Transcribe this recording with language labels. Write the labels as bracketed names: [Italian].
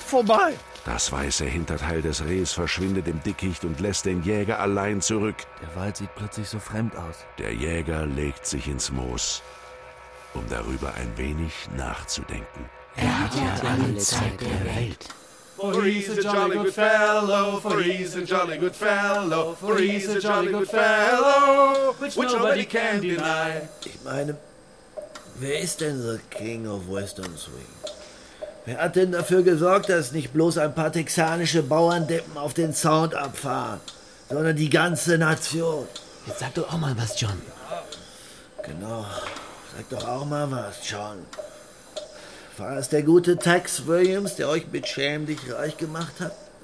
[German] Vorbei! Das weiße Hinterteil des Rehs verschwindet im Dickicht und lässt den Jäger allein zurück. Der Wald sieht plötzlich so fremd aus. Der Jäger legt sich ins Moos, um darüber ein wenig nachzudenken. Er hat ja alle Zeit der Welt. [English] For he's a jolly good fellow, for he's a jolly good fellow, for he's a jolly good fellow, which nobody can deny. [German] Ich meine, wer ist denn [English] the King of Western Swing? [German] Wer hat denn dafür gesorgt, dass nicht bloß ein paar texanische Bauerndeppen auf den Sound abfahren, sondern die ganze Nation? Jetzt sag doch auch mal was, John. Genau, sag doch auch mal was, John. War es der gute Tex Williams, der euch beschämlich reich gemacht hat?